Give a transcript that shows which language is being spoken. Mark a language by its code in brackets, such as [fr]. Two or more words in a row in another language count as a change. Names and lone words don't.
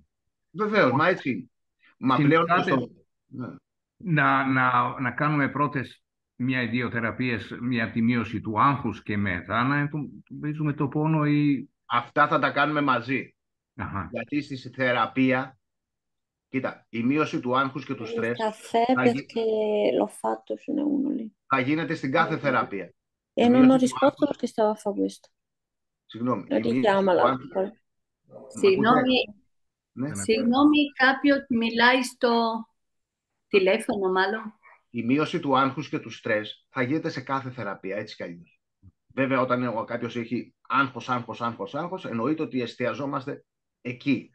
[el] Βεβαίως, μα έτσι είναι. Μα πλέον να κάνουμε πρώτες μια ή δύο θεραπείες για τη μείωση του άγχους και μετά να εντοπίζουμε το πόνο ή... Αυτά θα τα κάνουμε μαζί. Αχα. Γιατί στη θεραπεία, κοίτα, η μείωση του άγχους και του στρες [it] perché l'ho fatto ce n'è uno lì. [el] θα γίνεται στην κάθε θεραπεία. [it] E non ho risposto perché stavo a fare questo. [el] Συγγνώμη. [it] Richiamala. [el] Συγγνώμη, κάποιος μιλάει στο τηλέφωνο μάλλον. Η μείωση του άγχους και του στρες θα γίνεται σε κάθε θεραπεία, έτσι κι αλλιώς. Βέβαια, όταν κάποιος έχει άγχος, εννοείται ότι εστιαζόμαστε εκεί.